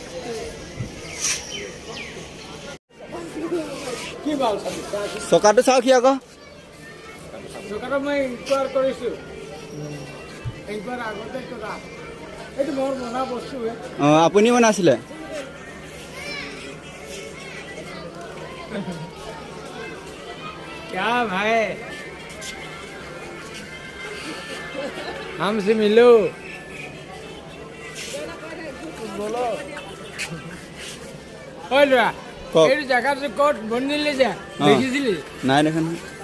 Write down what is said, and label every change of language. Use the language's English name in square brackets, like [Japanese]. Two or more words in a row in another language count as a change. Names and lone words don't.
[Assamese] চকাটো চাওক সি আকৌ চকাটো মই ইনকুৱাৰ কৰিছোঁ ইনকুৱাৰ আগতে কৰা এইটো মোৰ বনা বস্তু অঁ আপুনি বনাইছিলে [Hindi] क्या भाई हमसे मिलो बोलो ओए लड़ा [Assamese] কওক এই জায়গাতে ক'ত বনিলে যে দেখিছিলি নাই দেখা নহয়